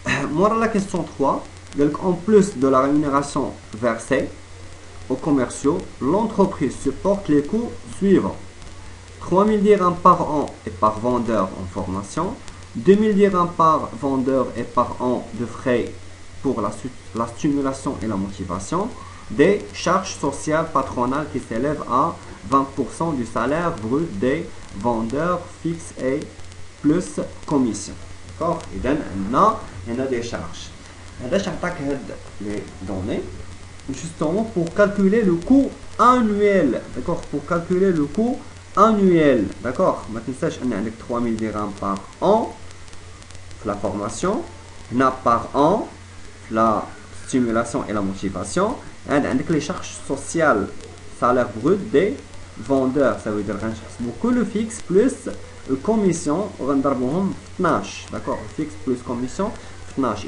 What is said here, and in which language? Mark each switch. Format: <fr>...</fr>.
<fr>Moi, la question 3, en plus de la rémunération versée aux commerciaux, l'entreprise supporte les coûts suivants: 3000 dirhams par an et par vendeur en formation, 2000 dirhams par vendeur et par an de frais pour la stimulation et la motivation, des charges sociales patronales qui s'élèvent à 20% du salaire brut des vendeurs fixes et plus commission. D'accord.</fr> <ar>إذا عندنا</ar> <fr>des charges.</fr> <ar>هذا تعطيك هاد</ar> <fr>les données justement pour calculer le coût annuel. D'accord. Pour calculer le coût annuel. D'accord.</fr> <ar>ما تنساش ان عندك</ar> <fr>3000 dirhams par an la formation, par an, la stimulation et la motivation, et les charges sociales, salaire brut des vendeurs, ça veut dire que le fixe plus commission, on va 12, d'accord, fixe plus commission 12.</fr>